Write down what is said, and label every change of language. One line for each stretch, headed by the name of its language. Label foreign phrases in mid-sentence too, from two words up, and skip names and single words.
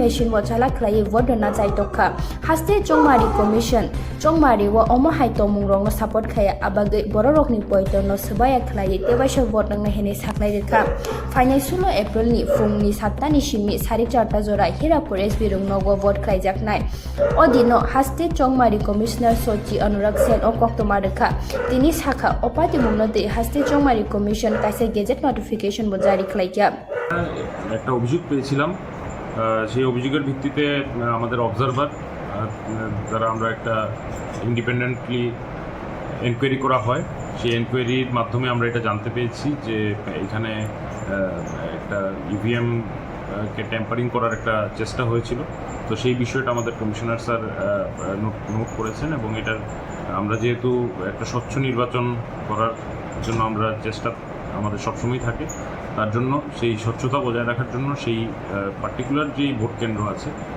Kok Borok: machine wo chala khlai vote na chai tokkha haste Chongmari commission Chongmari wo omo hai tomung rong support khaya abagai Bororok ni poito no subaya khlai tebaisa vote na hene saklai rekha final 16 April ni fung ni 7 ni simi 4:30 jora Hirapur SB rung nogo vote khlai jaknai odino haste Chongmari commissioner Sochi Anurag Sen o koktoma rekha tini sakha opati mungnote haste Chongmari commission kaise
English: gazette notification
Kok Borok: bo jari
Bangla: একটা অভিযোগ পেয়েছিলাম সেই অভিযোগের ভিত্তিতে আমাদের অবজারভার যারা আমরা একটা
English: independently enquiry
Bangla: করা হয় সেই এনকোয়ারির মাধ্যমে আমরা এটা জানতে পেরেছি যে এখানে একটা ইভিএম কে ট্যাম্পারিং করার একটা চেষ্টা হয়েছিল তো সেই বিষয়টা আমাদের
English: commissioner sir
Bangla: নোট করেছেন এবং এটার আমরা যেহেতু একটা স্বচ্ছ নির্বাচন করার জন্য আমরা চেষ্টা আমাদের সবসময় থাকে তার জন্য সেই স্বচ্ছতা বজায় রাখার জন্য সেই পার্টিকুলার যে ভোট কেন্দ্র আছে